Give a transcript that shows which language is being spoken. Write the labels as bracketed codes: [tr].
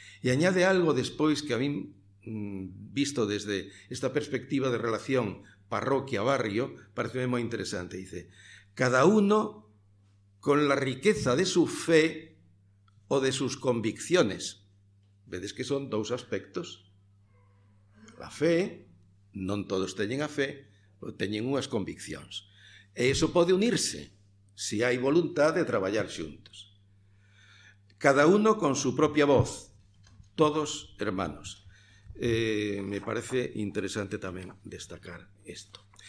[gl] E añade algo despois que a mí, visto desde esta perspectiva de relación parroquia-barrio, parece moi interesante. [es] Dice, cada uno con la riqueza de su fe o de sus convicciones. [gl] Vedes que son dous aspectos. A fe, non todos teñen a fe, teñen unhas conviccións. E iso pode unirse se hai voluntad de traballar xuntos. [es] Cada uno con su propia voz, todos hermanos. [gl] Me parece interesante tamén destacar isto.